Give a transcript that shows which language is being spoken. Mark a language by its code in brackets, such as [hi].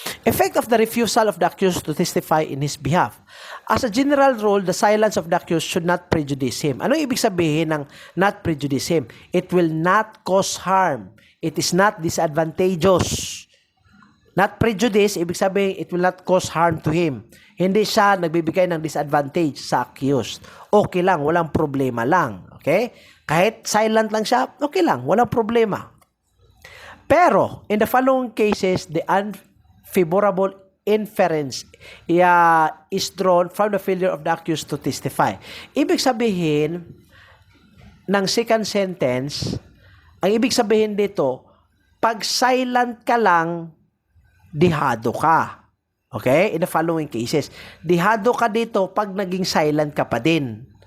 [en] Effect of the refusal of the accused to testify in his behalf. As a general rule, the silence of the accused should not prejudice him. [tl] Ano ibig sabihin ng [en] not prejudice him? It will not cause harm. It is not disadvantageous. Not prejudice, [tl] ibig sabihin, [en] it will not cause harm to him. [tl] Hindi siya nagbibigay ng disadvantage sa accused. Okay lang, walang problema lang. Okay? Kahit silent lang siya, okay lang, walang problema. [en] Pero, in the following cases, the unfavorable inference is drawn from the failure of the accused to testify. [tl] Ibig sabihin, ng second sentence, ang ibig sabihin dito, pag silent ka lang, dihado ka. Okay? [en] In the following cases. [tl] Dihado ka dito pag naging silent ka pa din.